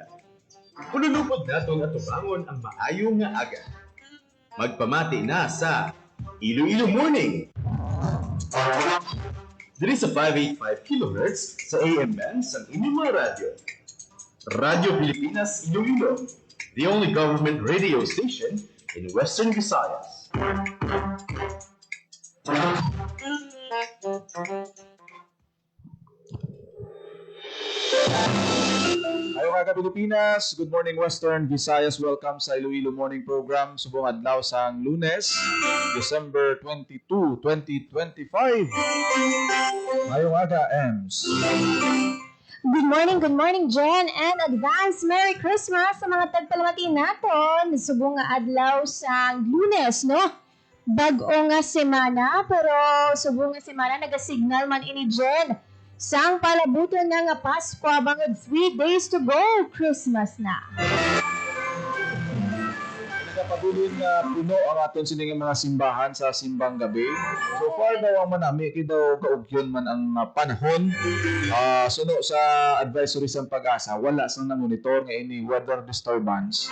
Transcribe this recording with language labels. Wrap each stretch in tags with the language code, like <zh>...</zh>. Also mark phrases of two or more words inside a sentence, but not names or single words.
<hil>Ululupod natong atubangon ang maayo nga aga. Magpamati na sa Iloilo Morning! Diri sa 585 kHz sa AM band sa inyong mga radyo. Radyo Pilipinas Iloilo,</hil> <en>the only government radio station in Western Visayas.</en> <hil>Ayaw ka Pilipinas,</hil> <en>good morning</en> <hil>Western Visayas, welcome sa Iloilo Morning Program. Subong adlaw sang Lunes, December 22, 2025. Ayaw ka, Ems.</hil> <en>Good morning, Jen, and advance Merry Christmas</en> <hil>sa mga tagpalamati naton. Subong nga adlaw sang Lunes, no? Bag-o nga semana, pero subong nga semana nagasignal man ini Jen. Sang palabuton na nga Pasko, bangod 3</hil> <en>days to go,</en> <hil>Christmas na. Nagapabulin nga puno ang aton sining mga simbahan sa simbang gabi.</hil> <en>So far</en> <hil>daw ang manami, daw kaugyon man ang panahon. Suno sa advisory sa pag-asa, wala sang na-monitor nga ini weather disturbance.</hil>